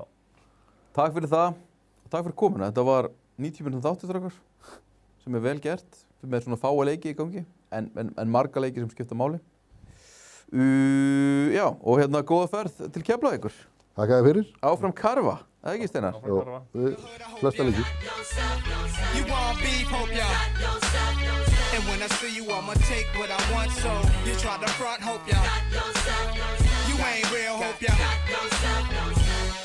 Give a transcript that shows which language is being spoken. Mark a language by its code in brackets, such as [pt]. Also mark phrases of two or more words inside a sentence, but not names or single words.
[is] Takk fyrir það og takk fyrir komuna. Þetta var 90 minútur þáttur sem er vel gert með svona fáa leiki í gangi en marga leiki sem skipta máli. Já, og hérna góða ferð til Keflavíkur. Takk að þið fyrir. Áfram Karfa, eða ekki Steinar? Flesta leiki. [en] You want beef, hope ya. And when I see you, I'ma take what I want, so you try to front, hope ya. You ain't real, hope ya.